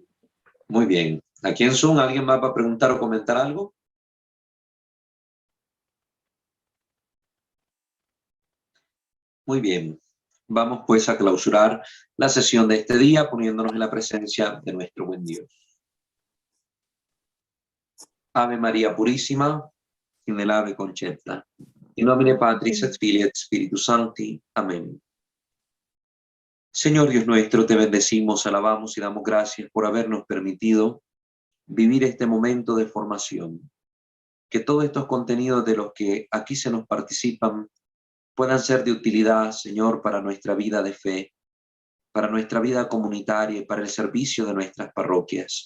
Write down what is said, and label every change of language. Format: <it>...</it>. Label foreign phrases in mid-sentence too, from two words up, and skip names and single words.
<es>Muy bien. ¿Aquí en Zoom alguien más va a preguntar o comentar algo? Muy bien. Vamos pues a clausurar la sesión de este día poniéndonos en la presencia de nuestro buen Dios. Ave María Purísima, in el ave concepta.</es> <la>In nomine Patris et Filii et Spiritus Sancti.</la> <es>Amén. Señor Dios nuestro, te bendecimos, alabamos y damos gracias por habernos permitido vivir este momento de formación. Que todos estos contenidos de los que aquí se nos participan puedan ser de utilidad, Señor, para nuestra vida de fe, para nuestra vida comunitaria y para el servicio de nuestras parroquias.</es>